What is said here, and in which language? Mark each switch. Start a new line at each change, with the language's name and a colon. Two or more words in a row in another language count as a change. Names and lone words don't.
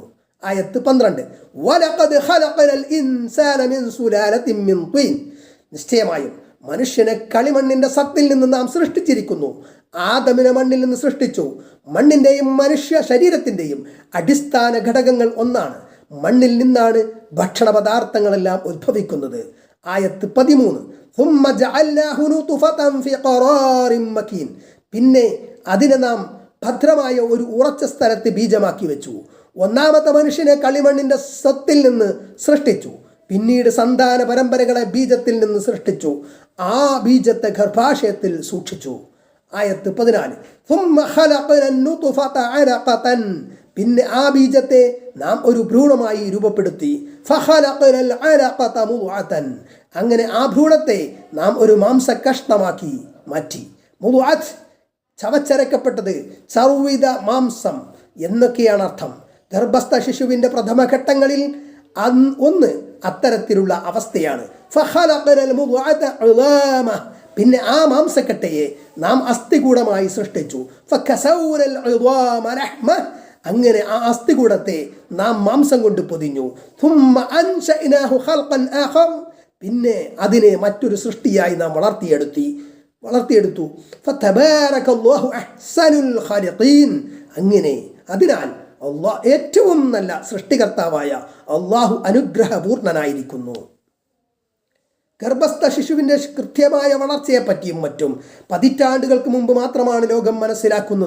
Malayalam: ആയത്ത് 12
Arabic: ولقد خلقنا الإنسان من سلالة من طين,
Malayalam: നിശ്ചയമായും മനുഷ്യനെ കളിമണ്ണിന്റെ സത്തിൽ നിന്ന് നാം സൃഷ്ടിച്ചിരിക്കുന്നു. ആദമിനെ മണ്ണിൽ നിന്ന് സൃഷ്ടിച്ചു. മണ്ണിൻ്റെയും മനുഷ്യ ശരീരത്തിൻ്റെയും അടിസ്ഥാന ഘടകങ്ങൾ ഒന്നാണ്. മണ്ണിൽ നിന്നാണ് ഭക്ഷണ പദാർത്ഥങ്ങളെല്ലാം ഉദ്ഭവിക്കുന്നത്.
Arabic: ആയത്ത് 13 ثم جعلناه نطفة في قرار مكين,
Malayalam: പിന്നെ അതിനെ നാം ഭദ്രമായ ഒരു ഉറച്ച സ്ഥലത്ത് ബീജമാക്കി വെച്ചു. ഒന്നാമത്തെ മനുഷ്യനെ കളിമണ്ണിന്റെ സത്തിൽ നിന്ന് സൃഷ്ടിച്ചു. പിന്നീട് സന്താന പരമ്പരകളെ ബീജത്തിൽ നിന്ന് സൃഷ്ടിച്ചു. ആ ബീജത്തെ ഗർഭാശയത്തിൽ സൂക്ഷിച്ചു. ആയത്ത് 14
Arabic: ثم خلقنا النطفة علقة,
Malayalam: പിന്നെ ആ ബീജത്തെ നാം ഒരു ഭ്രൂണമായി രൂപപ്പെടുത്തി.
Arabic: فخلقنا العلقة مضغة,
Malayalam: അങ്ങനെ ആ ഭ്രൂണത്തെ നാം ഒരു മാംസകഷ്ണമാക്കി മാറ്റി. മുദ്അത്ത് ചവച്ചരക്കപ്പെട്ടത്, ചർവിത മാംസം എന്നൊക്കെയാണ് അർത്ഥം. ഗർഭസ്ഥ ശിശുവിൻ്റെ പ്രഥമഘട്ടങ്ങളിൽ ഒന്ന് അത്തരത്തിലുള്ള അവസ്ഥയാണ്.
Arabic: فخلقنا المضغة عظاما,
Malayalam: പിന്നെ ആ മാംസക്കട്ടയെ നാം അസ്ഥികൂടമായി സൃഷ്ടിച്ചു.
Arabic: فكسونا العظام لحما,
Malayalam: അങ്ങനെ ആ അസ്ഥികൂടത്തെ നാം മാംസം കൊണ്ട് പൊതിഞ്ഞു.
Arabic: ثم أنشأناه خلقا آخر,
Malayalam: പിന്നെ അതിനെ മറ്റൊരു സൃഷ്ടിയായി നാം വളർത്തിയെടുത്തു.
Arabic: فتبارك الله أحسن الخالقين,
Malayalam: അങ്ങനെ അതിനാൽ അല്ലാഹ് ഏറ്റവും നല്ല സൃഷ്ടികർത്താവായ അല്ലാഹു അനുഗ്രഹപൂർണനായിരിക്കുന്നു. ഗർഭസ്ഥ ശിശുവിൻ്റെ കൃത്യമായ വളർച്ചയെപ്പറ്റിയും മറ്റും പതിറ്റാണ്ടുകൾക്ക് മുമ്പ് മാത്രമാണ് ലോകം മനസ്സിലാക്കുന്നത്.